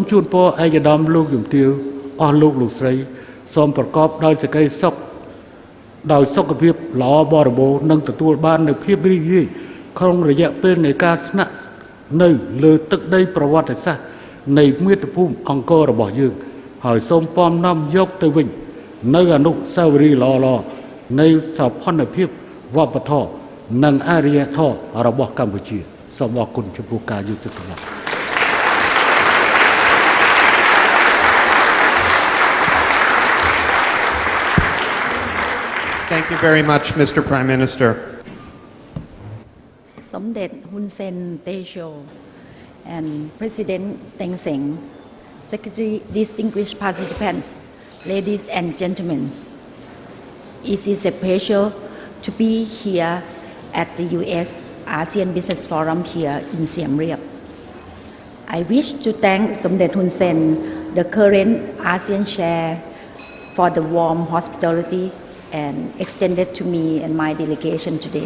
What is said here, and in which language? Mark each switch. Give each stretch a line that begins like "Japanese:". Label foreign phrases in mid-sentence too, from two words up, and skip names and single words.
Khmer: ជូនពរឯកឧត្តមលោកជំទាវអស់លោកស្រីសូមប្រកបដោយសេចក្តីសុខដោយសុខភាពល្អបរិបូរណ៍និងទទួលបាននូវភាពរីករាយក្នុងរយៈពេលនៃការស្នាក់នៅលើទឹកដីប្រវត្តិសាស្ត្រនៃមាតុភូមិអង្គររបស់យើងហើយសូមពំនាំយកទៅវិញនៅអនុស្សាវរីយ៍ល្អនៃសោភ័ណភាពវប្បធម៌និងអរិយធម៌របស់កម្ពុជាសូមអរគុណចំពោះការយកចិត្តទុកដាក់
English: Thank you very much, Mr. Prime Minister. Somdet Hun Sen Tejo and President Teng Seng, Secretary, distinguished participants, ladies and gentlemen, it is a pleasure to be here at the U.S. ASEAN Business Forum here in Siem Reap. I wish to thank Somdet Hun Sen, the current ASEAN Chair, for the warm hospitality and extended to me and my delegation today.